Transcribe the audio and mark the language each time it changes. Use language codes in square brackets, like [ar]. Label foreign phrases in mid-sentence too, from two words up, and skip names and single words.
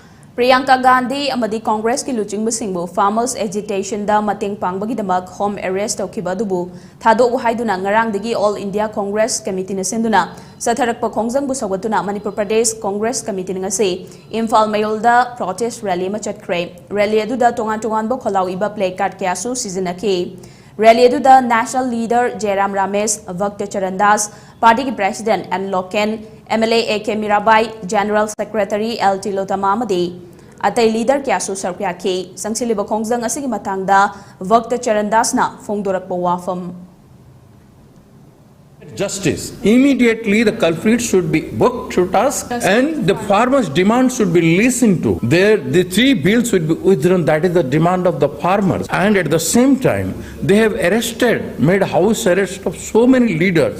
[mni] Priyanka Gandhi amadi Congress ki luchingbusingbу [en] farmers agitation [mni] da mateng pangbagidamak [en] home arrest [mni] tawkiba adubu thadok haiduna ngarangdagi All India Congress Committee na senduna satharakpa khongjangbu sagatuna Manipur Pradesh Congress Committee ngase Imphal Mayolda [en] protest rally [mni] ma chatkre rally aduda tongan bo kholau iba placard kyasu sizinaki rally aduda [en] national leader [mni] Jairam Ramesh Bhakta Charandas party ki president and Loken MLA AK Mirabai [en] General Secretary [mni] LT Lotama amadi atai leader kyasu sarkyaki sangsiliba khongjang asigi matangda Bhakta Charandas na phongdorakpa wafam [en] Justice. Immediately the culprits should be booked to task and the farmers' demand should be listened to. The three bills should be withdrawn. That is the demand of the farmers. And at the same time, they have made house arrest of so many leaders.